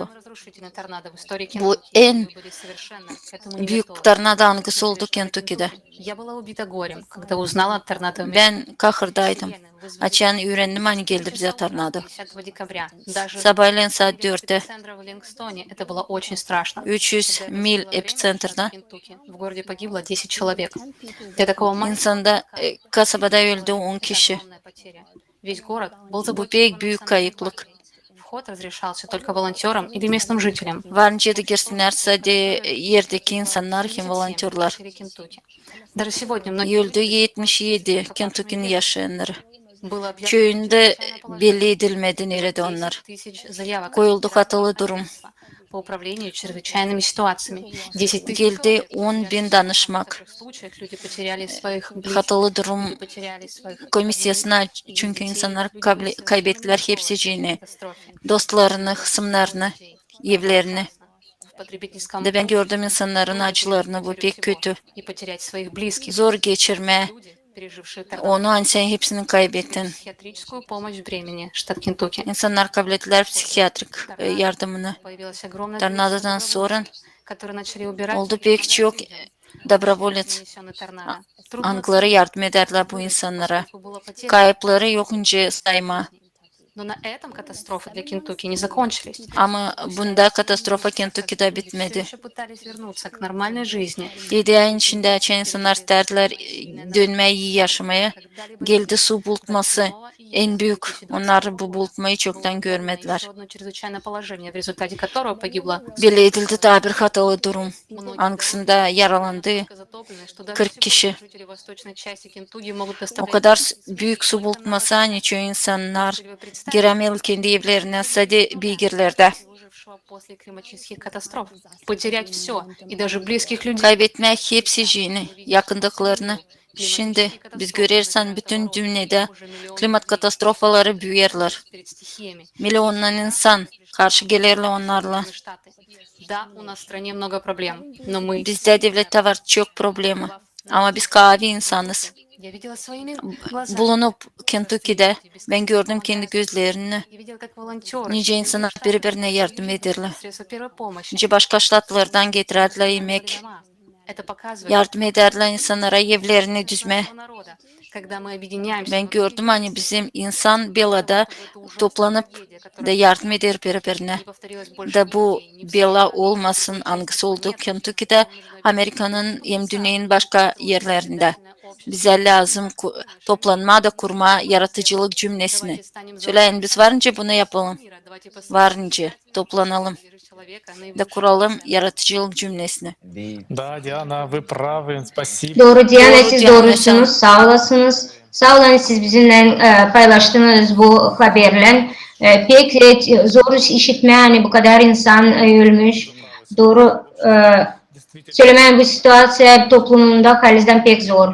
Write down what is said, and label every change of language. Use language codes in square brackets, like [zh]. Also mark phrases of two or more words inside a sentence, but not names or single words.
[ru] Самый разрушительный торнадо в истории [gag] Bu [ru] Кентукки. en Мы были совершенно к этому не [gag] büyük [ru] готовы. [gag] tornado hangisi oldu Kentucky'de. [ru] Я была убита горем, когда узнала о торнадо в [gag] Ben kahırdaydım. Açan öğrendim hani geldi bize tornado. [ru] 10 декабря. Даже [gag] Sabahleyin saat 4'te [ru] эпицентра в Ливингстоне это было очень страшно. [gag] 300 mil epicenter'da [ru] В городе погибло 10 человек. Для такого маленького [gag] insanda kasabada öldü 10 kişi. [ru] огромная потеря. Весь город был [gag] Bu [ru] заблокирован [gag] pek büyük kayıplık. [ru] Вход разрешался только волонтерам или местным жителям. [gag] Varınca da girsinler sadece yerdeki insanlar hem volontörler. [ru] Кентукки. Даже сегодня многие [gag] Öldü 77 Kentucky'nin yaşayanları. [ru] было объявлено [gag] Köyünde belli edilmedi nerede onlar. [ru] 10 тысяч заявок [gag] Koyuldu katılı durum. [ru] по управлению чрезвычайными ситуациями. 10 тысяч [gag] Geldi 10 bin danışmak. [ru] в случаях люди потеряли своих близких, [gag] Katılı durum [ru] потеряли своих [gag] komisyasına çünkü insanlar kaybettiler hepsini. Dostlarını, kısımlarını, evlerini. [ru] в потребительском [gag] De ben gördüm insanların acılarını, bu pek kötü. [ru] и потерять своих близких. [gag] Zor geçirme, [ru] Люди, пережившие торнадо. [gag] onu hani sen hepsini kaybettin. [ru] Психиатрическую помощь в Бремени, штат Кентукки. [gag] İnsanlar kabul ettiler psikiyatrik yardımını. [ru] Появилось огромное [gag] Tornadodan [ru] количество [gag] sonra [ru] которые начали убирать [gag] oldu pek çok доброволец. [ru] нанесенный торнадо. Трудно [gag] Angları yardım ederler bu insanlara. [ru] оценить, было потеряно. [gag] Kayıpları yokunca sayma. [ru] Но на этом катастрофы для Кентукки не закончились. [gag] Ama bunda katastrofa Kentucky'de [ru] Все [gag] bitmedi. [ru] еще пытались вернуться к нормальной жизни. [gag] 7 ayın içinde açan insanlar isterdiler dönmeyi yaşamaya. Geldi su bulutması en büyük. Onlar bu bulutmayı çoktan görmediler. [ru] Еще одно чрезвычайное положение, в результате которого погибло [gag] Belli edildi daha bir hatalı durum. Hangisinde yaralandı [ru] затоплены, что даже [gag] 40 kişi. [ru] жители восточной части Кентукки могут [gag] O [ru] доставлять [gag] kadar büyük su bulutması hani çoğu insanlar giremiyor kendi evlerine sadece bilgilerde. [ru] выжившего после климатических катастроф. Потерять все, и даже близких людей. [gag] Kaybetmek hepsi yakındıklarını. Şimdi biz görürsen bütün dünyada klimat katastrofaları büyürler. [ru] Перед стихиями. [gag] Milyonlar insan karşı gelirler onlarla. [ru] Штаты. Да, у нас в стране много проблем, но мы... [gag] Bizde devlette var çok problemi. Ama biz kavi insanız. [ru] Я видела своими глазами. [gag] Bulunup Kentucky'de ben gördüm kendi gözlerini. [ru] Я видела, как волонтеры, [gag] Nice insanlar birbirine yardım ederler. [ru] средства первой помощи, [gag] Nice başka ştatlardan getirirler yemek. [ru] дома. Это показывает [gag] Yardım ederler insanlara evlerini düzme. [ru] силу народа. Когда мы объединяемся, [gag] Ben gördüm hani bizim insan belada toplanıp da yardım eder birbirine. [ru] не повторилось больше [gag] Da bu [ru] нигде, и не [gag] bela olmasın hangisi oldu Kentucky'de, Amerika'nın hem dünyanın başka yerlerinde. Bize lazım toplanma da kurma yaratıcılık cümlesini. Söyleyin biz varınca bunu yapalım. Varınca toplanalım da kuralım yaratıcılık cümlesini. [ru] Да, Диана, вы правы, спасибо. [gag] Doğru Diana, Doğru siz Diana, doğrusunuz. Sağ olasınız. Sağ olun siz bizimle paylaştığınız bu haberle. Pek zor işitme hani bu kadar insan ölmüş. Doğru söylemeyen bu situasya toplumunda halizden pek zor.